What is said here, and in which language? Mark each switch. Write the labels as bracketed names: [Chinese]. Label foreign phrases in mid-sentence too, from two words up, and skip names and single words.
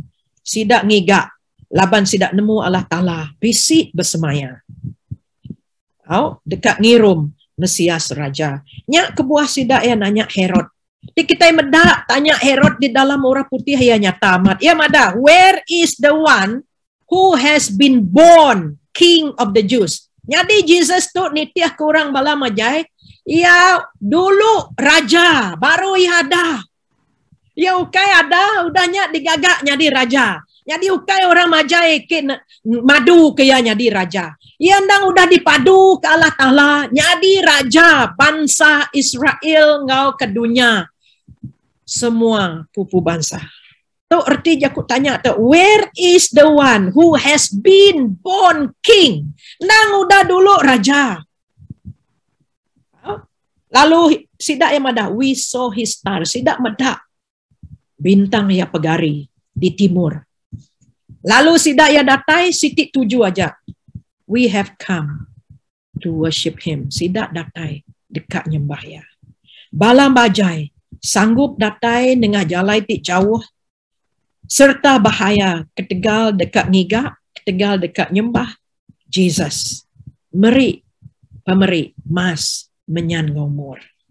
[Iban] Sidak ngigak. Laban sidak nemu Allah Ta'ala. Bisik bersemaya. Dekat ngirum Mesias Raja. Nyak kebuah sidak yang nanya Herod. Di kita medak tanya Herod di dalam orang putih ya nyata amat. Ya mada, [English] where is the one who has been born King of the Jews? [Iban] Jadi Jesus tu nitiah ke orang bala majai. Ya dulu raja, baru ya ada. Ya ukai ada, udahnya digagak jadi raja. Jadi ukai orang majai ke madu ke ya jadi raja. Ya ndang udah dipadu ke Allah Ta'ala. Jadi raja bangsa Israel ngau ke dunia. Semua pupu bangsa. Tu erti aku tanya tu, [English] where is the one who has been born king? [Iban] Ndang udah dulu raja. Lalu sidak yang madah, [English] we saw his star. [Iban] Sidak madah bintang ya pegari di timur. Lalu sidak ya datai sitik 7 aja. [English] We have come to worship him. [Iban] Sidak datai dekat nyembah ya. Bala bajai sanggup datai dengan jalai ti jauh serta bahaya ketegal dekat ngiga, ketegal dekat nyembah Jesus. Meri pemeri mas menyan ngomor.